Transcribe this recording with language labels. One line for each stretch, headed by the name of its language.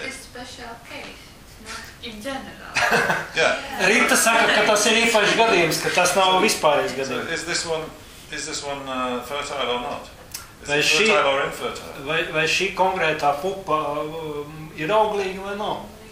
English: It is special case, not in general. Yeah.
Latvian: Rita saka, ka tas ir īpašs gadījums, ka tas nav vispārējs gadījums.
English: So is this one fertile or not? Is it fertile or infertile?
Latvian: Vai šī konkrētā pupa ir auglīga vai nav?